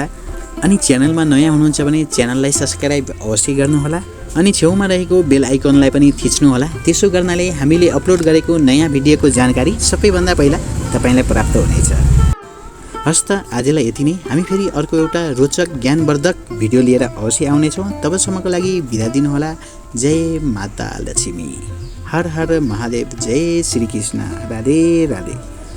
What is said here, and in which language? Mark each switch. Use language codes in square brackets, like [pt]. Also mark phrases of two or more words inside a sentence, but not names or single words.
[ne] अनि च्यानलमा नयाँ हुनुहुन्छ भने च्यानललाई सब्स्क्राइब अवश्य गर्नुहोला अनि छेउमा रहेको बेल आइकनलाई पनि थिच्नुहोला। त्यसो गर्नाले हामीले अपलोड गरेको नयाँ भिडियोको जानकारी सबैभन्दा पहिला तपाईलाई प्राप्त हुनेछ। हस्त आजलाई यति नै। हामी फेरि अर्को एउटा रोचक ज्ञानवर्धक भिडियो लिएर अवश्य आउनेछौँ। तबसम्मको लागि बिदा दिनुहोला। जय माता लक्ष्मी। हर हर महादेव। जय श्री कृष्ण। राधे राधे।